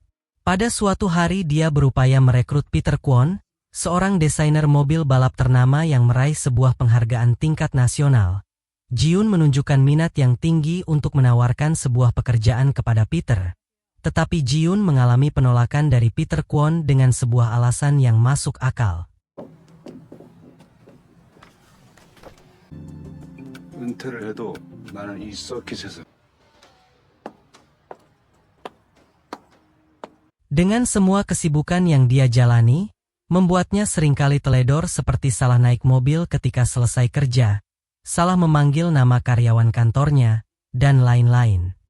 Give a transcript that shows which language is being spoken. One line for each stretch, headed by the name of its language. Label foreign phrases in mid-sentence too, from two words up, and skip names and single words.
Indonesian: Pada suatu hari dia berupaya merekrut Peter Kwon, seorang desainer mobil balap ternama yang meraih sebuah penghargaan tingkat nasional. Ji-yoon menunjukkan minat yang tinggi untuk menawarkan sebuah pekerjaan kepada Peter. Tetapi Ji-yoon mengalami penolakan dari Peter Kwon dengan sebuah alasan yang masuk akal.
Korean: 은퇴를 해도 나는 이 서킷에서.
Indonesian: Dengan semua kesibukan yang dia jalani, membuatnya seringkali teledor seperti salah naik mobil ketika selesai kerja, salah memanggil nama karyawan kantornya, dan lain-lain.